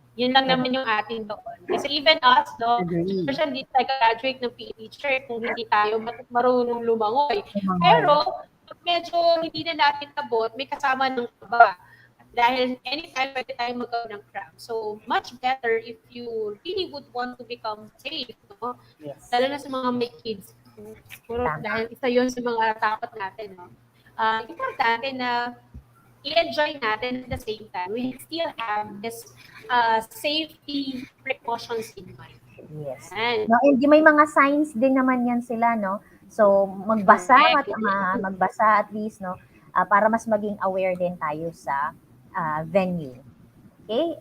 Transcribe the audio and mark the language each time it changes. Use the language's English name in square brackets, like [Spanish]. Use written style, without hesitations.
[Filipino] Yun lang naman yung atin doon. Kasi [English] even us, [Filipino] no, kasi hindi tayo graduate ng PE teacher kung hindi tayo marunong lumangoy. Pero, pag medyo hindi na natin nabot, may kasama ng kaba. Dahil anytime pwede tayo magkaroon ng cramp. [English] So, much better if you really would want to become safe, no? Yes. [Filipino] Lalo na sa mga may kids. Puro dahil isa yun sa mga takot natin, no? Importante na i-enjoy natin [English] at the same time. We still have this safety precautions in mind. Yes. And, [Filipino] No, and may mga signs din naman yan sila, no? So, magbasa at least, no? Para mas maging aware din tayo sa venue. Okay?